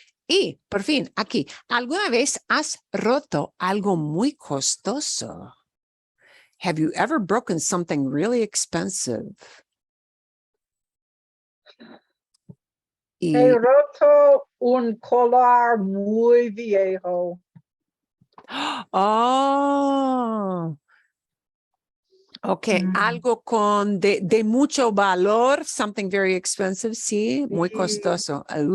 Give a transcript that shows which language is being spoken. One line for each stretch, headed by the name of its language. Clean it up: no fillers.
Spanish: Y por fin, aquí, ¿alguna vez has roto algo muy costoso?
English: Have you ever broken something really expensive?
Spanish: He roto un collar muy viejo. Oh, ok, algo de mucho valor,
English: something very expensive,
Spanish: sí, muy costoso.